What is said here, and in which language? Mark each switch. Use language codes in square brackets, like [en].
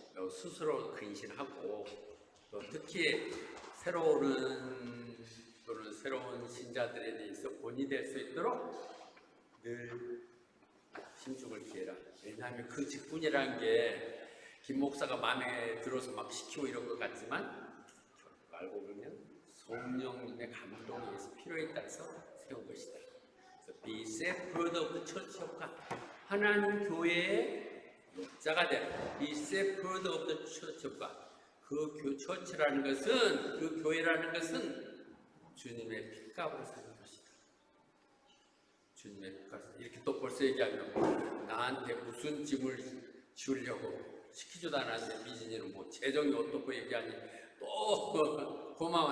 [ko] 스스로 근신하고 또 특히 새로운 신자들에 대해서 본이 될 수 있도록 늘 신중을 기해라. 왜냐하면 그 직분이라는 게 김 목사가 마음에 들어서 막 시키고 이런 것 같지만 알고 보면 성령님의 감동에 의해서 필요에 따라서 세운 것이다. 그래서 [en] be shepherd of the church of God. [ko] 하나님 교회의 목자가 되라. [en] be shepherd of the church of God. [ko] 그 처치라는 것은, 그 교회라는 것은 주님의 핏값으로 사는 것이다. 주님의 핏값. 이렇게 또 벌써 얘기하면 나한테 무슨 짐을 지우려고 시키지도 않았는데 미진이는 뭐 재정이 어떻고 얘기하니 또 고마워.